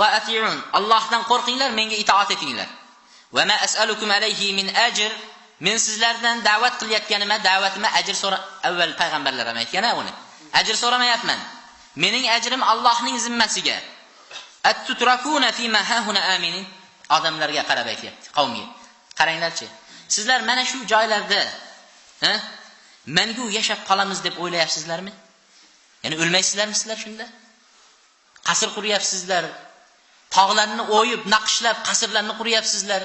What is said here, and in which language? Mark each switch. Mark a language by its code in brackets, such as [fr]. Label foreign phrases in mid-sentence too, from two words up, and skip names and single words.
[uz] Allohdan qo'rqinglar, menga itoat etinglar. [ar] وما أسألكم عليه من أجر. [uz] Men sizlardan da'vat qilayotganimda da'vatimga ajr avval payg'ambarlar ham aytgan uni. Ajr so'ramayapman. Mening ajrim Allohning zimmasiga. [ar] أتتركون في ما هاهنا آمنين. [uz] Odamlarga qarab aytayapti, qavmga. Qaranglarchi. Sizlar mana shu joylarda, mangu yashab qolamiz deb o'ylayapsizlarmi? Ya'ni o'lmaysizlarmi sizlar shunda? Qasr quryapsizlar. Tog'larni o'yib, naqshlab qasrlarni quryapsizlar.